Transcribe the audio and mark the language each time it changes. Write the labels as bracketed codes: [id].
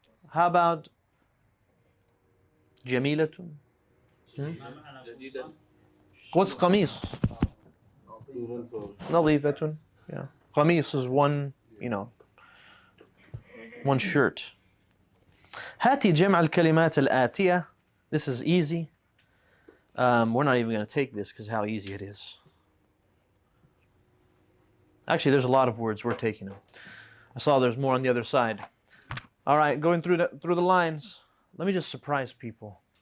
[en] How about جميلة? What's قميص? [ar] نظيفة. Yeah. [en] قميص is one, one shirt. [ar] هاتي جمع الكلمات الآتية. [en] This is easy. We're not even going to take this because how easy it is. Actually, there's a lot of words we're taking them. I saw there's more on the other side. All right, going through the lines. Let me just surprise people.